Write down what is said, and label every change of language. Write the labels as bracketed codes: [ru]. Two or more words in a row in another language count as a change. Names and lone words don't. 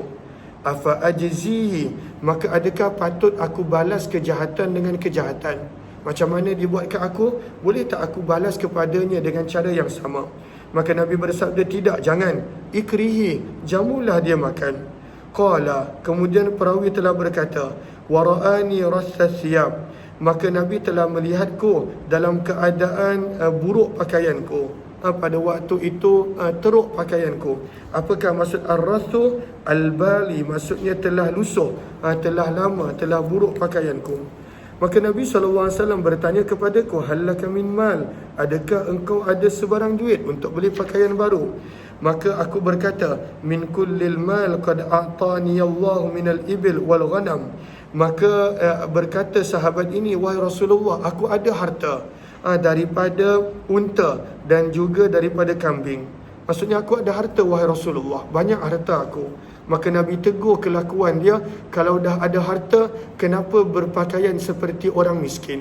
[ar] أفأجزيه, [ms] maka adakah patut aku balas kejahatan dengan kejahatan? Macam mana dia buat ke aku, boleh tak aku balas kepadanya dengan cara yang sama? Maka Nabi bersabda, tidak, jangan. Ikrihi, jamulah dia makan. Qala, kemudian perawi telah berkata, [ar] ورآني رث الثياب, [ms] maka Nabi telah melihatku dalam keadaan buruk pakaianku. Pada waktu itu teruk pakaianku. Apakah maksud ar-rathu? Al-bali, maksudnya telah lusuh, telah lama, telah buruk pakaianku. Maka Nabi SAW bertanya kepadaku, [ar] هل لك من مال, [ms] adakah engkau ada sebarang duit untuk beli pakaian baru? Maka aku berkata, [ar] من كل المال قد أعطاني الله من الإبل والغنم. [ms] Maka berkata sahabat ini, wahai Rasulullah, aku ada harta daripada unta dan juga daripada kambing. Maksudnya aku ada harta wahai Rasulullah, banyak harta aku. Maka Nabi tegur kelakuan dia, kalau dah ada harta, kenapa berpakaian seperti orang miskin?